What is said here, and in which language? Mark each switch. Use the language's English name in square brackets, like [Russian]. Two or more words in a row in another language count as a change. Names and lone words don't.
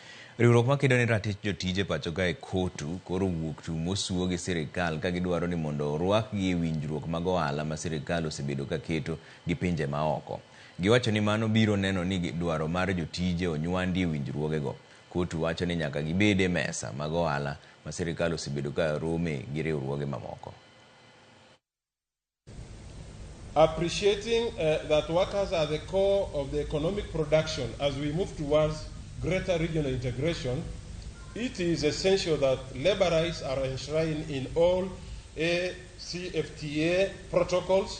[Luo (Kenya and Tanzania)] Riwruok makedo ne ratich jotije pacho kae COTU koro wuok tu mosuo gi sirkal ka gidwaro ni mondo orwakgi e winjruok mag ohala ma sirkal osebedo ka keto gi pinje maoko. Giwacho ni mano biro neno ni dwaro mar jotije onywandi e winjruogego. COTU wacho ni nyaka gibede mesa mag ohala ma sirkal osebedo ka rome gi riwruoge mamoko. [English] Appreciating that workers are the core of the economic production as we move towards greater regional integration, it is essential that labor rights are enshrined in all CFTA protocols.